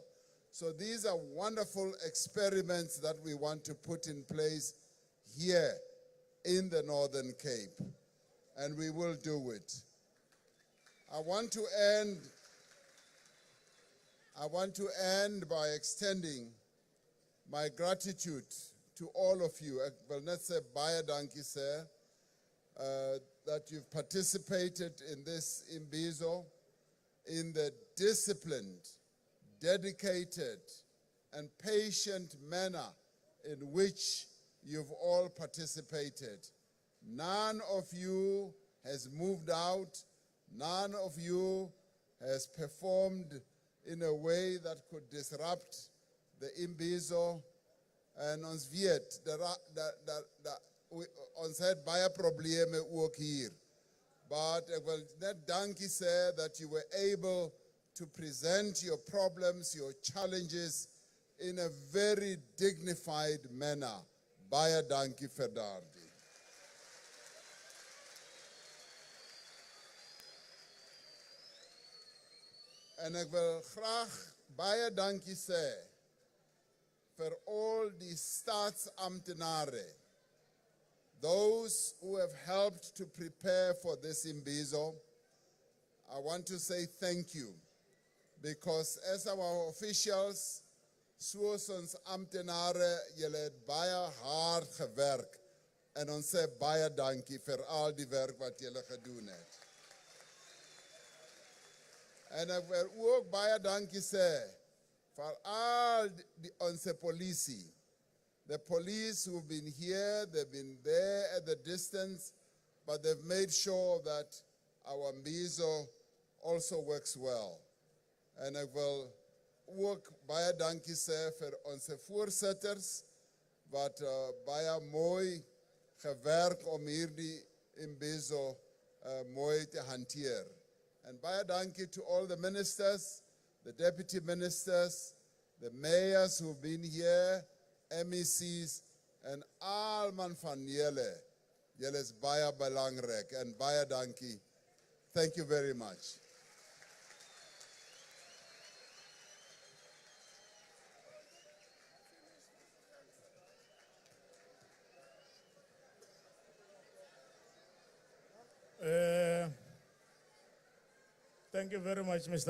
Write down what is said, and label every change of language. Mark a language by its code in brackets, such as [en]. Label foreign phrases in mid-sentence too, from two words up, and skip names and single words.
[en] So these are wonderful experiments that we want to put in place here in the Northern Cape, and we will do it. I want to end by extending my gratitude to all of you. [af] Ek wil net sê baie dankie sê [en] that you've participated in this Imbizo in the disciplined, dedicated, and patient manner in which you've all participated. None of you has moved out. None of you has performed in a way that could disrupt the Imbizo. [af] En ons weet, ons het baie probleme ook hier. [en] But [af] ek wil net dankie sê [en] that you were able to present your problems, your challenges in a very dignified manner. [af] Baie dankie vir daardie. En ek wil graag baie dankie sê vir al die staatsamptenare, [en] those who have helped to prepare for this Imbizo. I want to say thank you, because as our officials, [af] soos ons amptenare, julle het baie hard gewerk, en ons sê baie dankie vir al die werk wat julle gedoen het. En ek wil ook baie dankie sê vir al onze polisie. [en] The police who've been here, they've been there at the distance, but they've made sure that our Imbizo also works well. [af] En ek wil ook baie dankie sê vir onze voorsitters, wat baie mooi gewerk om hierdie Imbizo mooi te hanteer. [en] And [af] baie dankie [en] to all the ministers, the deputy ministers, the mayors who've been here, MECs, and [af] almal van julle. Julle is baie belangrik, en baie dankie. [en] Thank you very much. Thank you very much, Mr.